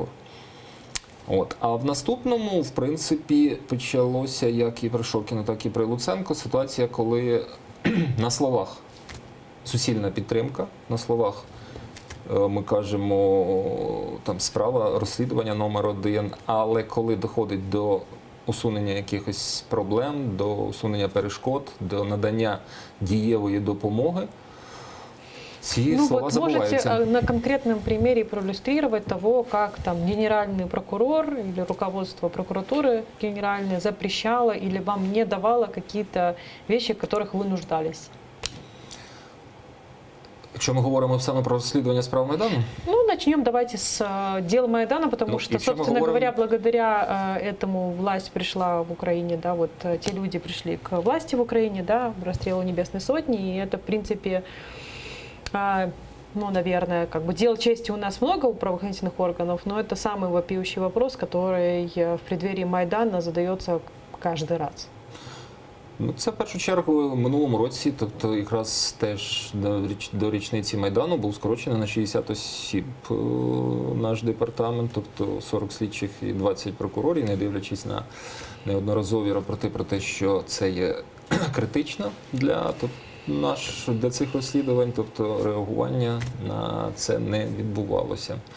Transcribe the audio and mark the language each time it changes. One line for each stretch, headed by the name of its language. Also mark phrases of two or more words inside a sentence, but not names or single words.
Ukrainian: А в наступному, в принципі, почалося як і при Шокіну, так і при Луценко ситуація, коли на словах суцільна підтримка, на словах ми кажемо, там справа, розслідування номер 1, але коли доходить до усунення якихось проблем, до усунення перешкод, до надання дієвої допомоги, ці слова забуваються.
Russian: Можете на конкретном примере проиллюстрировать того, как там генеральный прокурор или руководство прокуратуры генеральное запрещало или вам не давало какие-то вещи, в которых вы нуждались?
Ukrainian: Якщо ми говоримо саме про розслідування справ Майдану? Ну,
Russian: начнем давайте с дела Майдана, потому что, собственно говоря, благодаря этому власть пришла в Украине, да, вот те люди пришли к власти в Украине, да, расстрелу Небесной Сотни, и это, в принципе, ну, наверное, как бы дел чести у нас много у правоохранительных органов, но это самый вопиющий вопрос, который в преддверии Майдана задается каждый раз.
Ukrainian: Ну, це в першу чергу в минулому році, тобто якраз теж до річниці Майдану був скорочений на 60 осіб наш департамент, тобто 40 слідчих і 20 прокурорів, не дивлячись на неодноразові рапорти про те, що це є критично для цих розслідувань, тобто реагування на це не відбувалося.